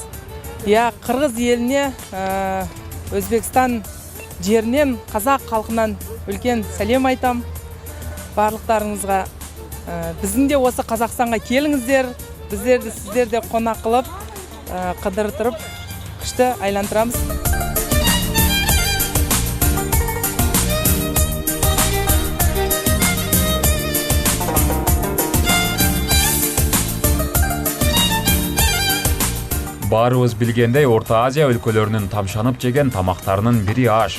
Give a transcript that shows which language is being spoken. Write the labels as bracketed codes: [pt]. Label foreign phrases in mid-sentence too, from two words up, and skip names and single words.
[kk] Қырғыз еліне, Өзбекстан жерінен, қазақ халқынан үлкен сәлем айтам. Барлықтарыңызға, біздің де осы Қазақстанға келіңіздер, біздерді сіздерде қонақ қылып, қыдыртырып, күшті айландырамыз. [ky] Баарыбыз билгендей, Орто Азия өлкөлөрүнүн тамшанып жеген тамактарынын бири аш.